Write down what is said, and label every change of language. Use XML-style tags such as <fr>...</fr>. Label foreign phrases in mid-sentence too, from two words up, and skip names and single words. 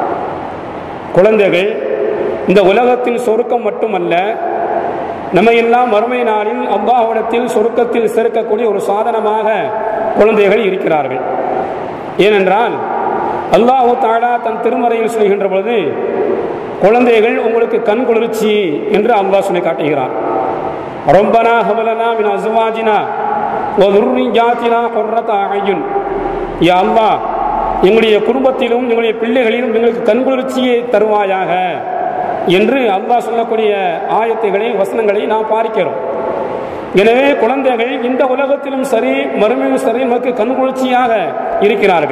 <ta>குழந்தைகள் இந்த உலகத்தில் சுருக்கம் மட்டுமல்ல, நம்ம எல்லாம் மறுமை நாளில் அல்லாஹ்விடத்தில் சுருக்கத்தில் சேர்க்கக்கூடிய ஒரு சாதனமாக குழந்தைகள் இருக்கிறார்கள். ஏனென்றால் அல்லாஹ் தஆலா தன் திருமறையில் சொல்கின்ற பொழுது, குழந்தைகள் உங்களுக்கு கண் குளிர்ச்சி என்று அல்லாஹ் சொல்லி காட்டுகிறான்.</ta> <ar>ربنا هب لنا من أزواجنا و ذُرِّيَّاتِنَا قُرَّةَ أَعْيُنٍ. يا الله,</ar> <ta>எங்களுடைய குடும்பத்திலும் எங்களுடைய பிள்ளைகளிலும் எங்களுக்கு கண் குளிர்ச்சியை தருவாயாக என்று அல்லாஹ் சொல்லக்கூடிய ஆயத்துகளை, வசனங்களை நாம் பார்க்கிறோம். எனவே குழந்தைகள் இந்த உலகத்திலும் சரி மறுமையிலும் சரி நமக்கு கண்குளிர்ச்சியாக இருக்கிறார்கள்.</ta>